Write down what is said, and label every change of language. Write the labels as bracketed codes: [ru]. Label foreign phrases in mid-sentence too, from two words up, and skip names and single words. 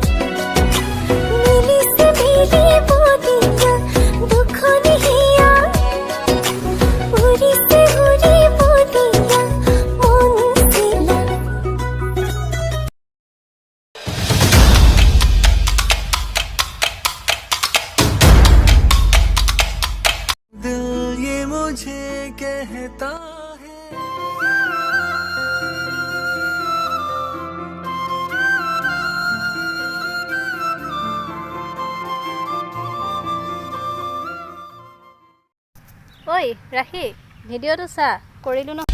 [as] মিলিছে মিলিব দিয়া দুখনীয়া উৰিছে উৰিব দিয়া মন চিলা [hi] दिल ये मुझे कहता है [as] ঐ ৰাখি ভিডিঅ'টো চা কৰিলোঁ ন